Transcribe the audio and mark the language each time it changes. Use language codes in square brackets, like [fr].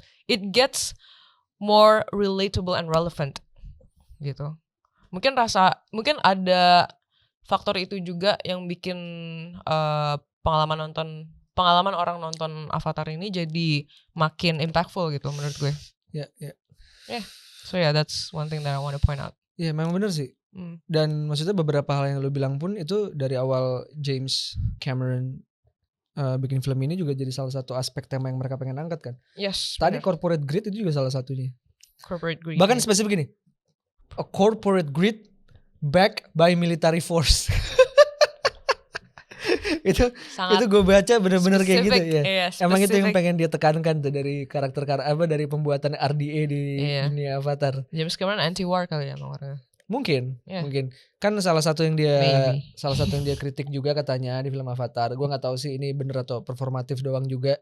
[en] It gets more relatable and relevant gitu. [id] Mungkin ada faktor itu juga yang bikin pengalaman orang nonton Avatar ini jadi makin impactful gitu menurut gue. [en] Yeah. So yeah, that's one thing that I want to point out. [id] Iya, memang benar sih. Dan maksudnya beberapa hal yang lu bilang pun itu dari awal James Cameron bikin film ini juga jadi salah satu aspek tema yang mereka pengen angkat kan. [en] Yes. [id] Tadi bener. Corporate greed itu juga salah satunya. [en] Corporate greed. [id] Bahkan spesifik gini. [en] A corporate greed backed by military force. [id] itu gue baca bener-bener kayak gitu ya. Iya, emang itu yang pengen dia tekankan tuh dari karakter dari pembuatan RDA di dunia Avatar. James Cameron anti-war kali ya orangnya. Mungkin. Kan salah satu yang dia kritik juga katanya di film Avatar. Gue nggak tahu sih ini bener atau performatif doang juga.